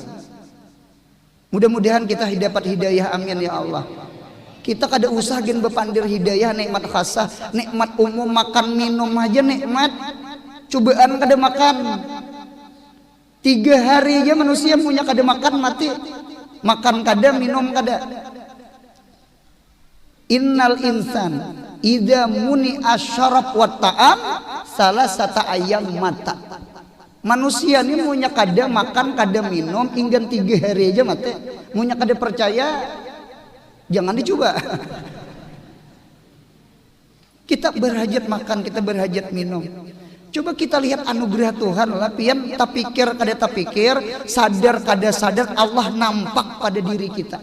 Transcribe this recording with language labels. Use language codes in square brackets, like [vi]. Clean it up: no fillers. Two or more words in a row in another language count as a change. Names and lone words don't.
[id] Mudah-mudahan kita dapat hidayah, [ar] آمين يا الله. [bjn] Kita kada usah gen bepandir hidayah nikmat khasah, nikmat umum makan minum aja nikmat. Cobaan kada makan. 3 hari aja manusia punya kada makan mati. Makan kada, minum kada. [ar] إن الإنسان إذا منع الشراب والطعام ثلاثة أيام مات. [bjn] Manusia ini munya kada makan kada minum hingga 3 hari aja mate. Munya kada percaya, jangan dicoba. [id] Kita berhajat makan, kita berhajat minum. [bjn] Coba kita lihat anugerah Tuhan lah, pian tak pikir kada tak pikir, sadar kada sadar Allah nampak pada diri kita.